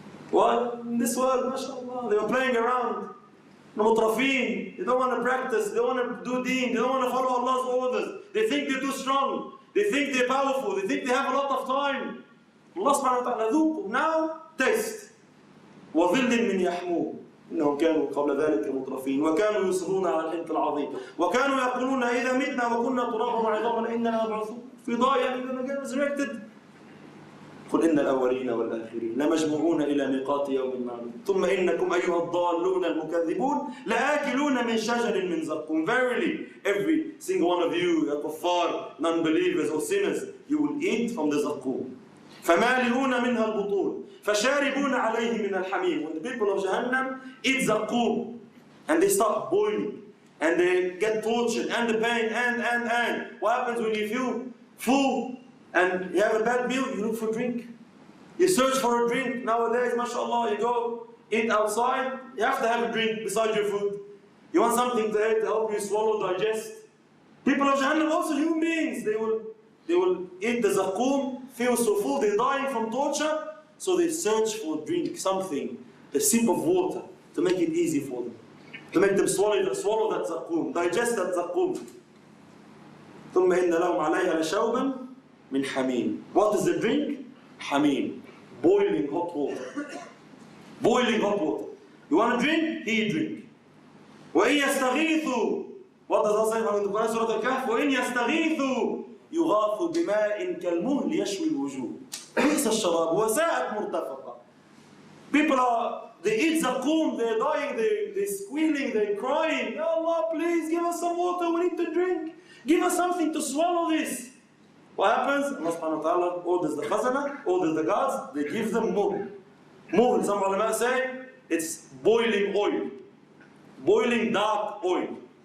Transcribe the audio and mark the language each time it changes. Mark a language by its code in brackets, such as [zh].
[en] Well, in this world, mashallah, they were playing around. Mutrafin, they don't want to practice, they don't want to do deen, they don't want to follow Allah's orders. They think they're too strong, they think they're powerful, they think they have a lot of time. Allah subhanahu wa ta'ala, ذوقوا, now taste. [ar] وَظِلٍّ مِّن يَحْمُومٍ إنهم كانوا قبل ذلك مترفين وكانوا يصرون على الحنث العظيم وكانوا يقولون إذا متنا وكنا ترابا وعظاما إننا مبعوثون في ضايع إننا [en] get resurrected. [ar] قل إن الأولين والآخرين لمجموعون إلى ميقات يوم معلوم ثم إنكم أيها الضالون المكذبون لآكلون من شجر من زقوم. [en] Verily, every single one of you, kuffar, non-believers or sinners, you will eat from the zaqqum. [ar] فمالئون منها البطون فشاربون عليه من الحميم. [en] When the people of Jahannam eat zaqqum and they start boiling and they get tortured and the pain and what happens when you feel full and you have a bad meal? You look for drink. You search for a drink. Nowadays, mashallah, you go eat outside, you have to have a drink beside your food. You want something to eat to help you swallow, digest. People of Jahannam, also human beings, they will eat the zaqqum, feel so full, they're dying from torture, so they search for a drink, something, a sip of water, to make it easy for them. To make them swallow that zaqqum, digest that zaqqum. [ar] ثم إن لهم عليها لشوبا من حميم. [en] What is the drink? Hamim. Boiling hot water. Boiling hot water. You want to drink? He drink. [ar] وَإِن يَسْتَغِيثُوا. [en] What does Allah say in the Quran, Surah Al-Kahf? [ar] وَإِن يَسْتَغِيثُوا يُغَاثُوا بِمَاءٍ كَالْمُهْلِ يَشْوِي الْوُجُوهِ. بئس الشراب وساءت مرتفقة. [en] People they eat zaqqum, they're dying, they're squealing, they're crying. Ya Allah, please give us some water, we need to drink. Give us something to swallow this. What happens? Allah subhanahu wa ta'ala orders the khazana, orders the guards, they give them muhl. Muhl, some ulama say, it's boiling oil. Boiling dark oil.